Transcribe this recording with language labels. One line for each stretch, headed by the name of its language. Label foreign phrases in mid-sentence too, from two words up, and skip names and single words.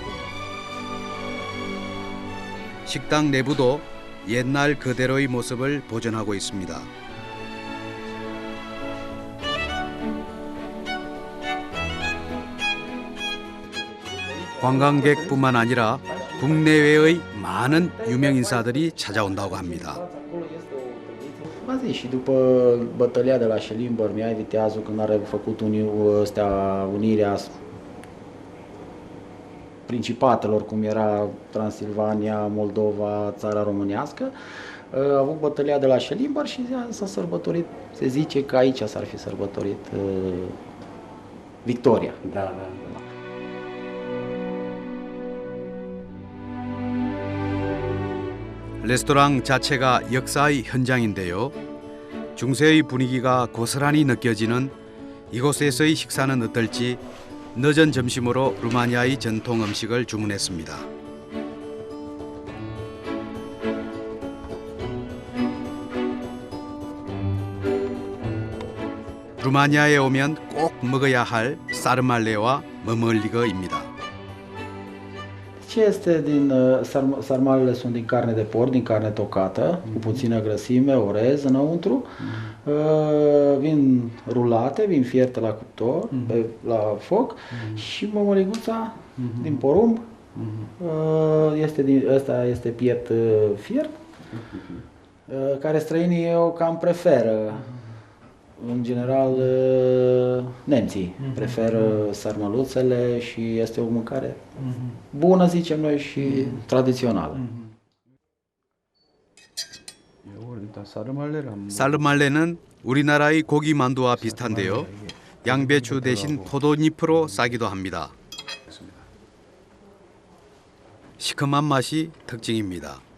Korean: 식당 내부도 옛날 그대로의 모습을 보존하고 있습니다. 관광객뿐만 아니라 국내외의 많은 유명 인사들이 찾아온다고 합니다.
Romanian: Și după bătălia de la Șelimber, mi-ai viteazul când are făcut unirea principatelor, cum era Transilvania, Moldova, țara românească, a avut bătălia de la Șelimber și s-a sărbătorit, se zice că aici s-ar fi sărbătorit victoria. Da.
Korean: 레스토랑 자체가 역사의 현장인데요. 중세의 분위기가 고스란히 느껴지는 이곳에서의 식사는 어떨지 늦은 점심으로 루마니아의 전통 음식을 주문했습니다. 루마니아에 오면 꼭 먹어야 할 사르말레와 머멀리거입니다.
Romanian: Ce este din sarmalele sunt din carne de porc, din carne tocată, cu puțină grăsime, orez înăuntru. Vin rulate, vin fierte la cuptor, la foc și mămăliguța din porumb. Ăsta este piept fiert, care străinii o cam preferă. În general, nemții preferă sarmăluțele și este o mâncare bună, zicem noi, și tradițională.
Korean: 사르말레는 우리나라의 고기 만두와 비슷한데요. 양배추 대신 포도잎으로 싸기도 합니다. 시큼한 맛이 특징입니다.